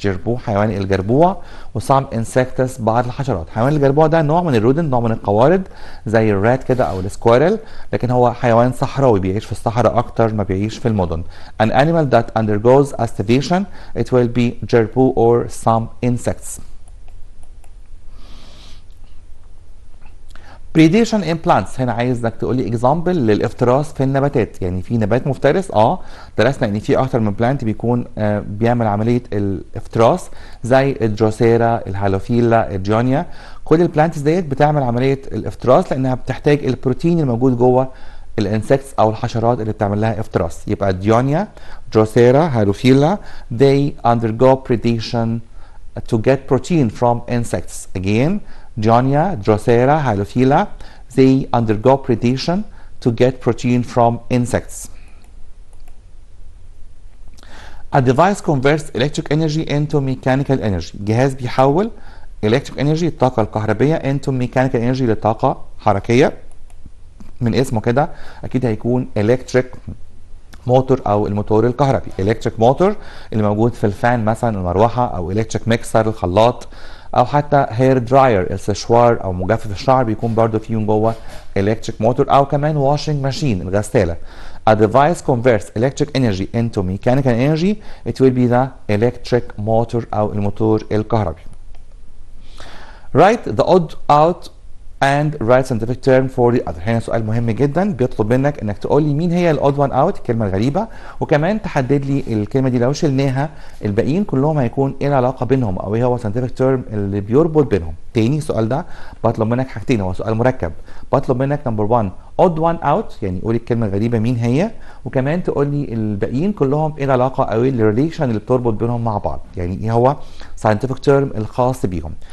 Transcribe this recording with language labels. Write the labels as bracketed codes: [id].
[ar] جربوع حيوان الجربوع و [en] some insects [ar] بعض الحشرات. حيوان الجربوع ده نوع من الرودن، نوع من القوارض زي الرات كده أو السكويرل، لكن هو حيوان صحراوي بيعيش في الصحراء أكتر ما بيعيش في المدن. [en] An animal that undergoes aestivation. It will be gerbil or some insects. predation in plants. [ar] هنا عايزك تقول لي اكزامبل للافتراس في النباتات. يعني في نبات مفترس، درسنا ان في اكتر من بلانت بيكون بيعمل عمليه الافتراس زي الدروسيرا، الهالوفيلا، الجونيا. كل البلانتس ديت بتعمل عمليه الافتراس لانها بتحتاج البروتين الموجود جوه الانسكتس او الحشرات اللي بتعمل لها افتراس. [en] يبقى Dionaea, Drosera, Halophila they undergo predation to get protein from insects. Again, Dionia, Drosera, Halophila, they undergo predation to get protein from insects. A device converts electric energy into mechanical energy. [ar] جهاز بيحول electric energy الطاقة الكهربية [en] into mechanical energy [ar] لطاقة حركية. من اسمه كده أكيد هيكون electric موتور او الموتور الكهربي. الكتريك موتور اللي موجود في الفان مثلا المروحه، او الكتريك ميكسر الخلاط، او حتى هير دراير السشوار او مجفف الشعر بيكون برضو فيهم جوه الكتريك موتور، او كمان واشنج ماشين الغساله. [en] A device converts electric energy into mechanical energy. It will be the electric motor [ar] او الموتور الكهربي. [en] Write the odd out and write scientific term for the other. [ar] هنا سؤال مهم جدا بيطلب منك انك تقول لي مين هي الاود وان اوت، الكلمه الغريبه، وكمان تحدد لي الكلمه دي لو شلناها الباقيين كلهم هيكون ايه العلاقه بينهم، او ايه هو scientific term اللي بيربط بينهم. تاني السؤال ده بطلب منك حاجتين، هو سؤال مركب. بطلب منك نمبر 1 [en] odd one out، [ar] يعني قولي الكلمه الغريبه مين هي، وكمان تقول لي الباقيين كلهم ايه العلاقه او ايه الريليشن اللي بتربط بينهم مع بعض، يعني ايه هو scientific term الخاص بيهم.